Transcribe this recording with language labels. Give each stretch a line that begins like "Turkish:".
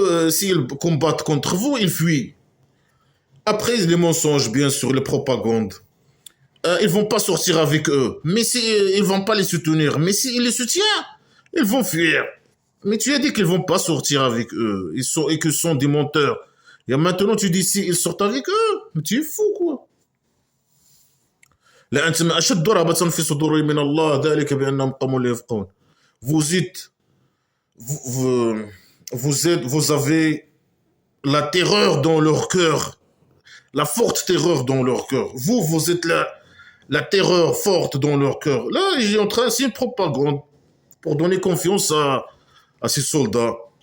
French: S'ils combattent contre vous, ils fuient. Après, les mensonges, bien sûr, les propagandes. Ils vont pas sortir avec eux. Mais si, ils vont pas les soutenir. Mais s'ils les soutiennent, ils vont fuir. Mais tu as dit qu'ils vont pas sortir avec eux. Et que ce sont des menteurs. Et maintenant, tu dis si ils sortent avec eux. Mais tu es fou, quoi.
Arabic: لأنتم أشد رهبة في صدورهم من الله ذلك بأنهم قوم لا يفقهون.
French: Vous êtes, vous avez la terreur dans leur cœur, la forte terreur dans leur cœur. Vous êtes la terreur forte dans leur cœur. Là, il est en train, c'est une propagande pour donner confiance à ces soldats.